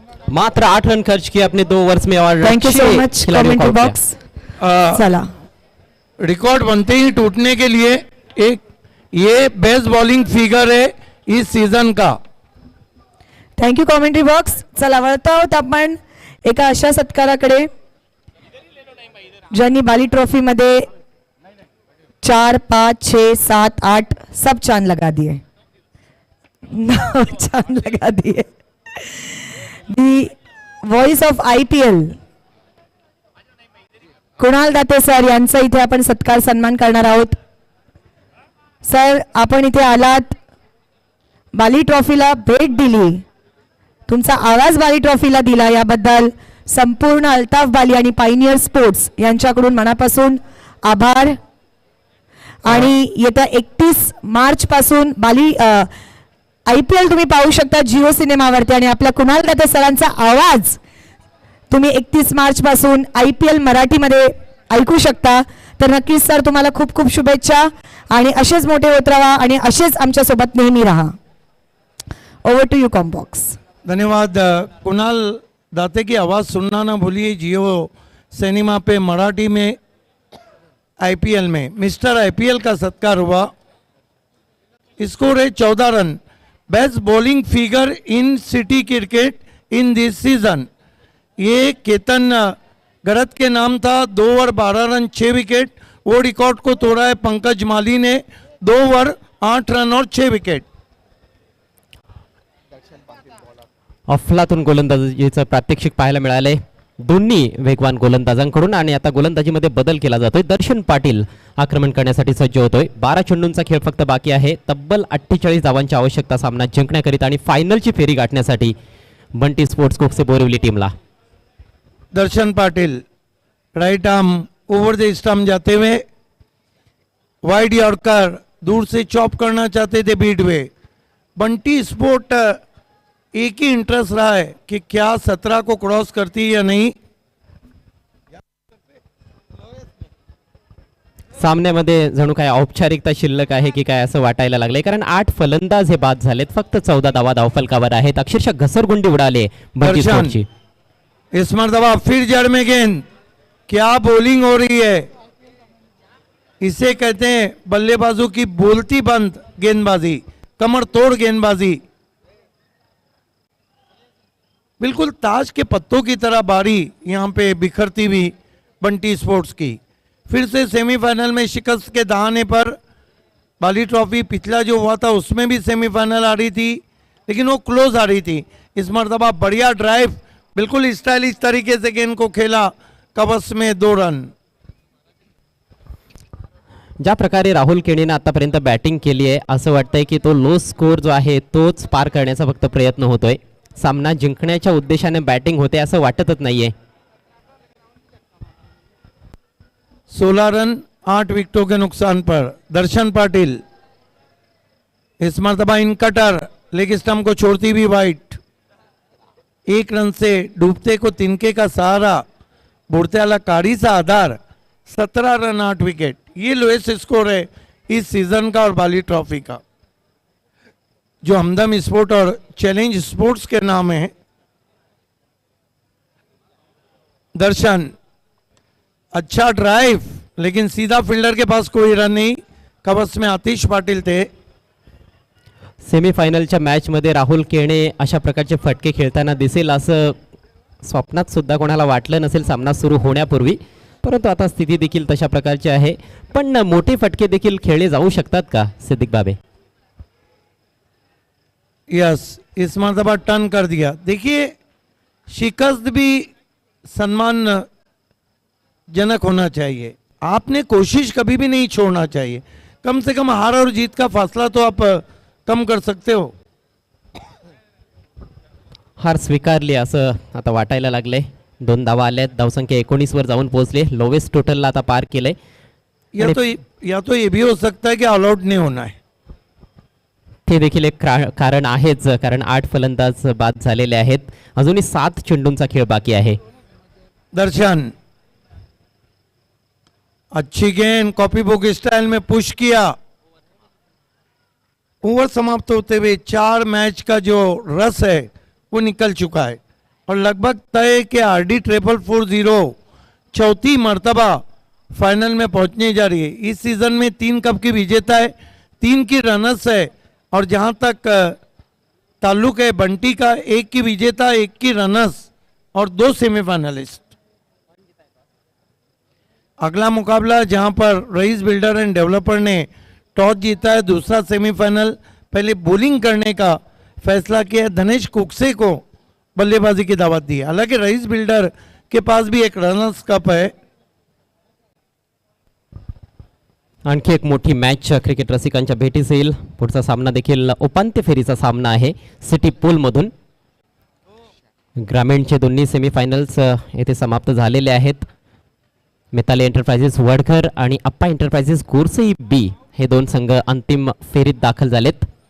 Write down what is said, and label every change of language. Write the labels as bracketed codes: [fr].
[hi] मात्र 8 रन खर्च किए अपने 2 ओवर्स में और [en] thank you so [hi] छह [en] much [hi] खिलाड़ियों को [en] Commentary out box. [hi] किया। [mr] चला [hi] रिकॉर्ड बनते ही टूटने के लिए एक ये बेस्ट बॉलिंग फिगर है इस सीजन का। [en] Thank you commentary box. [mr] चला वळतो आहोत आपण एका अशा सत्काराकडे ज्यांनी बाली ट्रॉफी मध्ये 4, 5, 6, 7, 8 [hi] सब चांद लगा दिए, 9 चांद लगा दिए। [mr] दी voice of IPL Kunal Date sir यांचा इथे आपण सत्कार सन्मान करणार आहोत। सर आपण इथे आलात, बाली ट्रॉफीला भेट दिली, तुमचा आवाज बाली ट्रॉफीला दिला, याबद्दल संपूर्ण अल्ताफ बाली आणि पायनियर स्पोर्ट्स यांच्याकडून मनापासून आभार। आणि येत्या 31 मार्च पासून बाली IPL तुम्ही पाहू शकता जिओ सिनेमावरती आणि आपल्या कुणाल दाते सरांचा आवाज तुम्ही 31 मार्च पासून IPL मराठीमध्ये ऐकू शकता। तर नक्कीच सर तुम्हाला खूप खूप शुभेच्छा आणि असेच मोठे होत राहा आणि असेच आमच्या सोबत नेहमी राहा। [en] Over to you combox. [hi] धन्यवाद कुणाल दाते की आवाज़ सुनना ना भूलिए। जियो सिनेमा पे मराठी में IPL में मिस्टर IPL का सत्कार हुआ। स्कोर है 14 run, [en] Best bowling figure in city cricket in this season. [hi] ये केतन गरत के नाम था, 2 ओवर 12 रन 6 विकेट। वो रिकॉर्ड को तोड़ा है पंकज माली ने, 2 ओवर 8 रन और 6 विकेट। [mr] अफलातून गोलंदाजीचं प्रात्यक्षिक पाहायला मिळाले दोन्ही वेगवान गोलंदाजांकडून आणि आता गोलंदाजीमध्ये बदल केला जातोय. दर्शन पाटील आक्रमण करण्यासाठी सज्ज होतोय. 12 चेंडूंचा खेळ फक्त बाकी आहे. तब्बल 48 धावांची आवश्यकता सामना जिंकण्याकरिता आणि फायनलची फेरी गाठण्यासाठी बंटी स्पोर्ट्स कोकसे बोरिवली टीमला. [hi] दर्शन Patil right arm over the stump जाते हुए वाइड यॉर्कर दूर से चॉप करना चाहते थे बीट वे. बंटी स्पोर्ट एक ही इंटरेस्ट रहा है कि क्या 17 को क्रॉस करती है या नहीं. [mr] सामन्यामध्ये जणू काय औपचारिकता शिल्लक आहे की काय असं वाटायला लागलंय, कारण 8 फलंदाज हे बाद झालेत. फक्त 14 धावा धावफलकावर आहेत. अक्षरशः घसरगुंडी उडाली बंटी दर्शन. स्पोर्ट्सची. [hi] इस मरतबा फिर जड़ में गेंद. क्या बॉलिंग हो रही है. इसे कहते हैं बल्लेबाजों की बोलती बंद गेंदबाजी, कमर तोड़ गेंदबाजी. बिल्कुल ताश के पत्तों की तरह बारी यहाँ पे बिखरती हुई बंटी स्पोर्ट्स की. फिर से सेमीफाइनल में शिकस्त के दहाने पर बाली ट्रॉफी पिछला जो हुआ था उसमें भी सेमीफाइनल आ रही थी, लेकिन वो क्लोज आ रही थी. इस मरतबा बढ़िया ड्राइव, बिल्कुल स्टाइलिश तरीके से गेंद को खेला. कवच में 2 रन. [mr] ज्या प्रकारे राहुल केणीने आतापर्यंत बॅटिंग केली आहे, असं वाटतंय की तो लो स्कोर जो आहे तोच पार करण्याचा फक्त प्रयत्न होतोय. सामना जिंकण्याच्या उद्देशाने बॅटिंग होते असं वाटतच नाहीये. [hi] 16 रन 8 विकेटों के नुकसान पर दर्शन पाटिल. इस मरतबा इन कटर लेग स्टंप को छोड़ती हुई वाइट. 1 रन से डूबते को तिनके का सहारा, [mr] बुढ़त्याला कारी सा आधार. [hi] 17 रन 8 विकेट, ये लोएस्ट स्कोर है इस सीजन का और बाली ट्रॉफी का, जो हमदम स्पोर्ट और चैलेंज स्पोर्ट्स के नाम है. दर्शन अच्छा ड्राइव, लेकिन सीधा फील्डर के पास कोई रन नहीं. कवच में आतिश पाटिल थे. [mr] सेमीफायनलच्या मॅचमध्ये राहुल केणे अशा प्रकारचे फटके खेळताना दिसेल असं स्वप्नात सुद्धा कोणाला वाटलं नसेल सामना सुरू होण्यापूर्वी, परंतु आता स्थिती देखील तशा प्रकारची आहे. पण मोठे फटके देखील खेळले जाऊ शकतात का सिद्दीक बाबे? [hi] यस, इस मरतबा टर्न कर दिया. देखिए शिकस्त भी सम्मान जनक होना चाहिए. आपने कोशिश कभी भी नहीं छोड़ना चाहिए. कम से कम हार और जीत का फासला तो आप कम कर सकते हो. [mr] हार स्वीकारली असं आता वाटायला लागले. 2 धावा आल्यात. धावसंख्या 19 वर जाऊन पोहोचले. लोवेस्ट टोटलला आता पार केलंय. [hi] या तो ये भी हो सकता है कि ऑल आउट नहीं होना है. [mr] ते देखील एक कारण आहेच, कारण 8 फलंदाज बाद झालेले आहेत. अजूनही 7 चेंडूंचा खेळ बाकी आहे. [hi] दर्शन अच्छी गेंद, कॉपी बुक स्टाइल में पुश किया. ओवर समाप्त होते हुए 4 मैच का जो रस है वो निकल चुका है और लगभग तय कि आरडी 440 चौथी मर्तबा फाइनल में पहुंचने जा रही है. इस सीजन में 3 कप की विजेता है, 3 की रनर्स है, और जहां तक ताल्लुक है बंटी का 1 की विजेता, 1 की रनर्स और 2 सेमीफाइनलिस्ट. अगला मुकाबला जहां पर रईस बिल्डर एंड डेवलपर ने टॉस जीता है, दूसरा सेमीफाइनल. पहले बॉलिंग करने का फैसला किया. धनेश कुकसे को बल्लेबाजी की दावत दी. हालांकि रईस बिल्डर के पास भी एक रनर्स कप है. [mr] आणखी एक मोठी मॅच क्रिकेट रसिकांच्या भेटीस येईल. पुढचा सामना देखील उपांत्य फेरीचा सामना आहे. सिटी पूलमधून ग्रामीणचे दोन्ही सेमीफायनल्स येथे समाप्त झालेले आहेत. मिताली एंटरप्राइजेस वडघर आणि अप्पा एंटरप्राइजेस गोरसई बी हे 2 संघ अंतिम फेरीत दाखल झालेत.